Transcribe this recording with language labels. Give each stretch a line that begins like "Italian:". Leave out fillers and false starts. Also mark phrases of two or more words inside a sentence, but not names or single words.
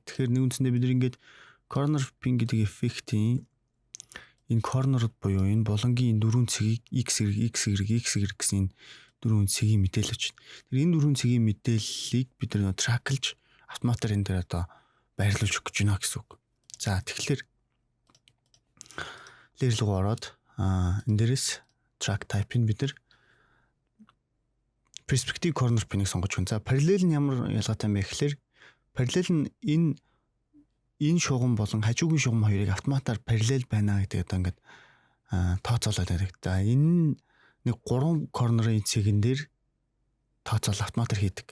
Mongolian: Тэгэхээр нэг үндсэндээ бид ингээд
English: corner pin
Mongolian: гэдэг эффектийн энэ corner-д буюу энэ болонгийн дөрвөн цэгийг x гэсэн энэ дөрвөн цэгийн мэдээлэл очив. Тэр энэ дөрвөн цэгийн мэдээллийг бид трacklж автоматар энэ дээр одоо байрлуулж өгч байна гэсэн үг. За тэгэхээр layer руу ороод энэ дээрээс
English: track type-
Mongolian: ийг бид
English: perspective corner pin-
Mongolian: ийг сонгож байна. За parallel нь ямар ялгаатай юм бэ гэхээр parallel нь энэ шугам болон хажуугийн шугам хоёрыг автоматар параллел байна гэдэг одоо ингээд тооцоолоод байдаг. За энэ нэг 3 корнерын цэгэн дээр тооцоол автоматар хийдэг.